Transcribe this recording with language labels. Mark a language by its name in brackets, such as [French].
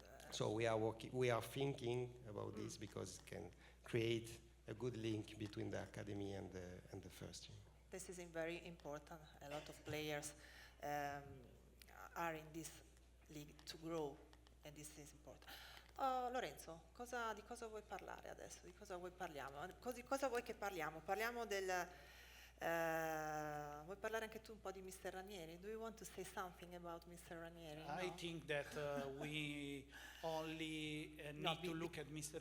[English] So we are thinking about this because it can create a good link between the academy and the first team. This is very important. A lot of players are in this league to grow, and this is important. [Italian] Lorenzo, di cosa vuoi parlare adesso? Di cosa vuoi parliamo? Cosa vuoi che parliamo? Parliamo del... vuoi parlare anche tu un po' di Mr. Ranieri? [English] Do you want to say something about Mr. Ranieri? I think that we only need to look at Mr.